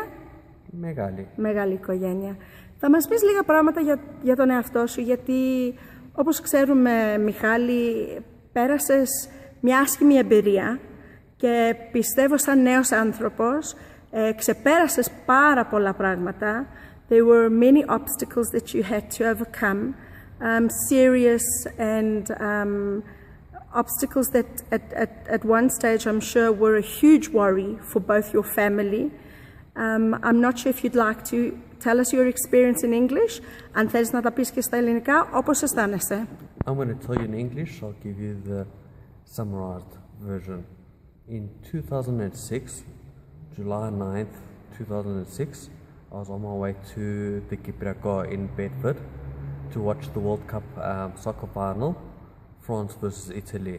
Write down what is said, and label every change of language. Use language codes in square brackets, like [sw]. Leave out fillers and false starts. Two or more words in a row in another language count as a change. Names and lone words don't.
[el] Μεγάλη οικογένεια. Θα μας πεις λίγα πράγματα για τον εαυτό σου, γιατί όπως ξέρουμε, Μιχάλη, πέρασες μια άσχημη εμπειρία και πιστεύω σαν νέος άνθρωπος ξεπέρασες πάρα πολλά πράγματα. [en] There were many obstacles that you had to overcome, serious and obstacles that at one stage I'm sure were a huge worry for both your family. I'm not sure if you'd like to tell us your experience in English, [el] αν θέλεις να τα πεις και στα ελληνικά, όπως αισθάνεσαι. [en] I'm going to tell you in English. I'll give you the summarized version. In 2006, July 9th, 2006, I was on my way to the Kipriako in Bedford to watch the World Cup soccer final, France versus Italy.